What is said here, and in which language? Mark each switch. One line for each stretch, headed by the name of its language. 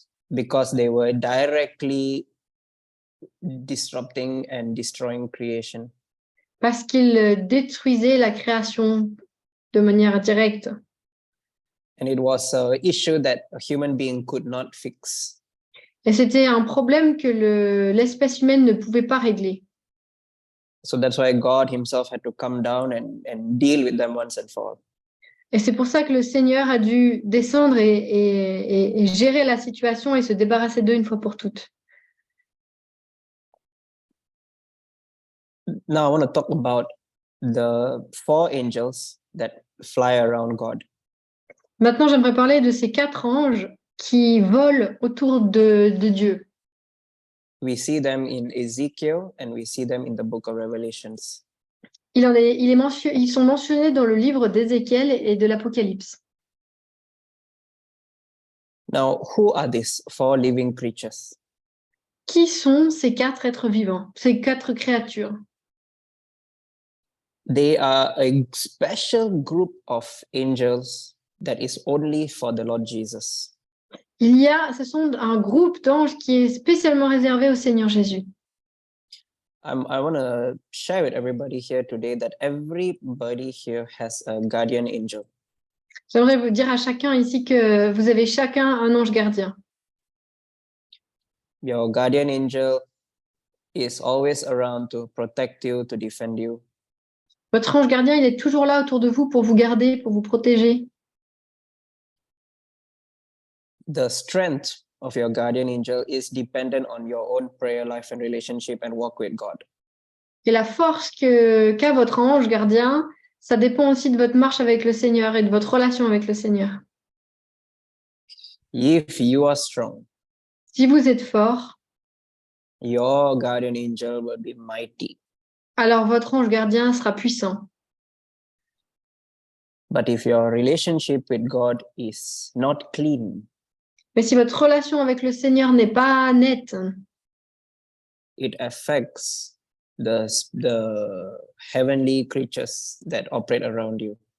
English: Because they were directly disrupting and destroying creation.
French: Parce qu'ils détruisaient la création de manière directe.
English: And it was an issue that a human being could not fix.
French: Et c'était un problème que l'espèce humaine ne pouvait pas régler.
English: So that's why God himself had to come down and deal with them once and for all.
French: Et c'est pour ça que le Seigneur a dû descendre et gérer la situation et se débarrasser d'eux une fois pour toutes.
English: Now I want to talk about the 4 angels that fly around God.
French: Maintenant, j'aimerais parler de ces 4 anges qui volent autour de Dieu.
English: We see them in Ezekiel and we see them in the book of Revelations.
French: Ils sont mentionnés dans le livre d'Ézéchiel et de l'Apocalypse.
English: Now, who are these 4 living creatures?
French: Qui sont ces 4 êtres vivants, ces 4 créatures?
English: They are a special group of angels that is only for the Lord Jesus.
French: Ce sont un groupe d'anges qui est spécialement réservé au Seigneur Jésus.
English: I want to share with everybody here today that everybody here has a guardian angel.
French: J'aimerais vous dire à chacun ici que vous avez chacun un ange gardien.
English: Your guardian angel is always around to protect you, to defend you.
French: Votre ange gardien, il est toujours là autour de vous pour vous garder, pour vous protéger.
English: The strength of your guardian angel is dependent on your own prayer life and relationship and walk with God.
French: Et la force qu'a votre ange gardien, ça dépend aussi de votre marche avec le Seigneur et de votre relation avec le Seigneur.
English: If you are strong,
French: si vous êtes fort,
English: your guardian angel will be mighty.
French: Alors votre ange gardien sera puissant.
English: But if your relationship with God is not clean,
French: mais si votre relation avec le Seigneur n'est pas nette,
English: it affects the heavenly creatures that operate around you.